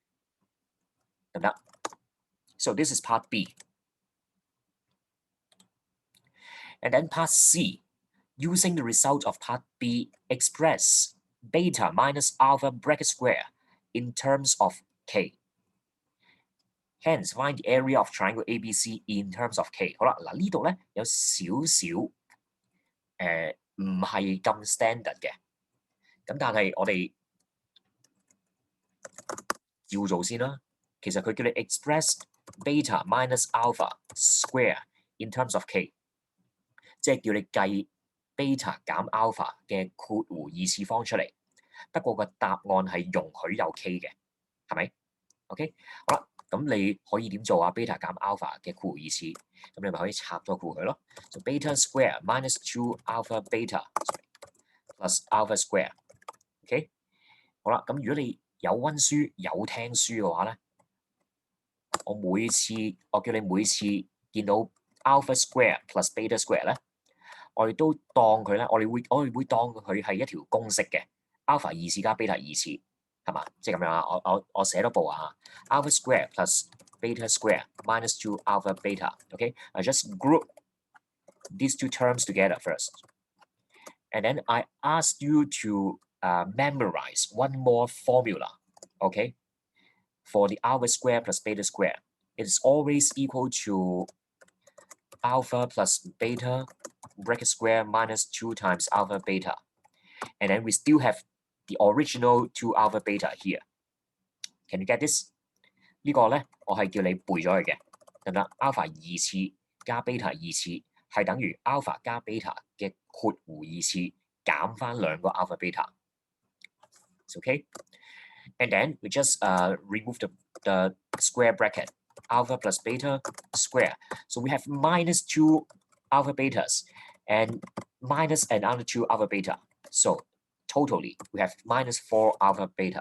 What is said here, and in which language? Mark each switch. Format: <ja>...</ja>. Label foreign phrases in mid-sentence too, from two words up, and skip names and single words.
<en>So this is part B. And then part C, using the result of part B, express beta minus alpha bracket square in terms of K. Hence, find the area of triangle ABC in terms of K。</en> <yue>好啦，嗱呢度咧有少少唔係咁 standard 嘅，咁但係我哋照做先啦。其實佢叫你</yue> <en>express beta minus alpha square in terms of K，</en> <yue>即係叫你計 beta 減 alpha 嘅括弧二次方出嚟。不過個答案係容許有 K 嘅，係咪 ？OK， 好啦。咁你可以點做啊 ？beta 減 alpha 嘅括弧二次，咁你咪可以拆咗括弧佢咯。就</yue> <en>beta square minus 2 alpha beta plus alpha square。</en> <yue>OK， 好啦，咁如果你有温書有聽書嘅話咧，我叫你每次見到</yue> <en>alpha square plus beta square</en> <yue>咧，我哋都當佢咧，我哋會當佢係一條公式嘅 alpha 二次加 beta 二次。係嘛？即係咁樣啊！我寫多步啊</yue> <en>！alpha square plus beta square minus 2 alpha beta. Okay, I just group these two terms together first, and then I ask you to memorize one more formula. Okay, for the alpha square plus beta square, it is always equal to alpha plus beta bracket square minus 2 times alpha beta, and then we still have the original 2 alpha beta here. Can you get this?</en> <yue>呢個咧，我係叫你背咗佢嘅，得唔得 ？alpha 二次加 beta 二次係等於 alpha 加 beta 嘅括弧二次減翻兩個 alpha beta。</yue> <en>Okay, and then we just remove the square bracket alpha plus beta square. So we have minus 2 alpha betas and minus another 2 alpha beta. So totally we have minus 4 alpha beta.</en>